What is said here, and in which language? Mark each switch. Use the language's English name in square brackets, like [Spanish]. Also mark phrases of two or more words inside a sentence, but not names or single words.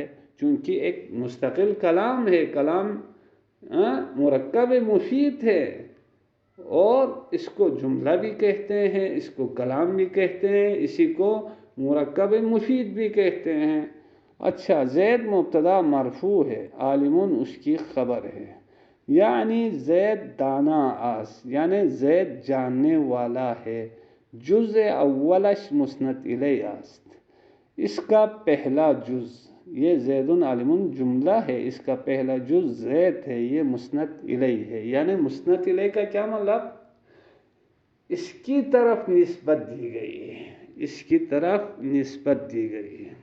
[Urdu] چونکہ ایک مستقل کلام ہے، کلام مرکب مفید ہے، اور اس کو جملہ بھی کہتے ہیں، اس کو کلام بھی کہتے ہیں، اسی کو مرکب مفید بھی کہتے ہیں. اچھا، زید مبتدا مرفوع ہے، عالم اس کی خبر ہے. یعنی [Persian] زید دانا آس، [Urdu] یعنی زید جاننے والا ہے. [Persian] جز اولش مسند الیہ است. [Urdu] اس کا پہلا جز، یہ زید عالم جملہ ہے، اس کا پہلا جز زید ہے، یہ مسند الیہ ہے. یعنی مسند الیہ کا کیا مطلب؟ اس کی طرف نسبت دی گئی ہے، اس کی طرف نسبت دی گئی ہے.